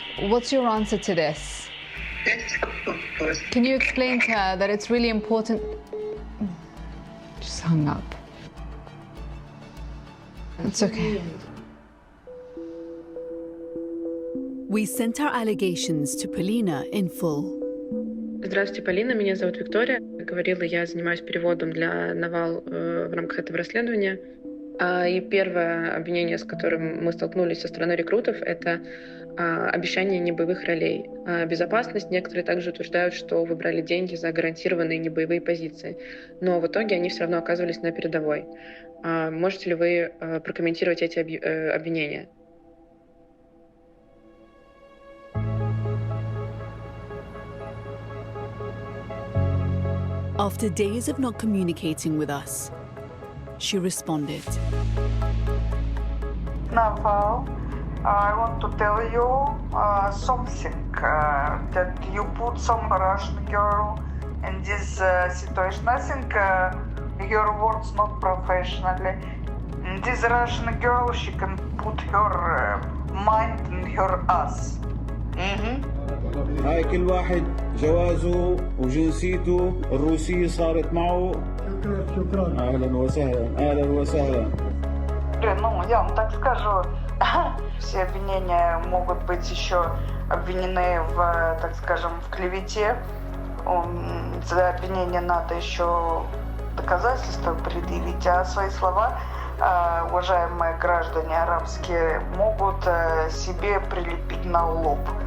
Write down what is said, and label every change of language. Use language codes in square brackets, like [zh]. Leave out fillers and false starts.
[en] What's your answer to this? Can you explain to her that it's really important... Just hung up. It's okay. We sent our allegations to Polina in full. [ru] Здравствуйте, Полина. Меня зовут Виктория. Говорила, я занимаюсь переводом для Навал в рамках этого расследования. И первое обвинение, с которым мы столкнулись со стороны рекрутов, это обещание небоевых ролей. Безопасность. Некоторые также утверждают, что вы брали деньги за гарантированные небоевые позиции. Но в итоге они все равно оказывались на передовой. Можете ли вы прокомментировать эти обвинения? [en] After days of not communicating with us, she responded. Naval, I want to tell you something, that you put some Russian girl in this situation. I think your words not professionally. This Russian girl, she can put her mind in her ass. [ar] هاي كل واحد جوازه وجنسيته الروسية صارت معه. شكرا. أهلا وسهلا أهلا وسهلا. [ru] Ну, я вам так скажу, все обвинения могут быть еще обвинены в, так скажем, в клевете. За обвинение надо еще доказательства предъявить, а свои слова уважаемые граждане арабские могут себе прилепить на лоб.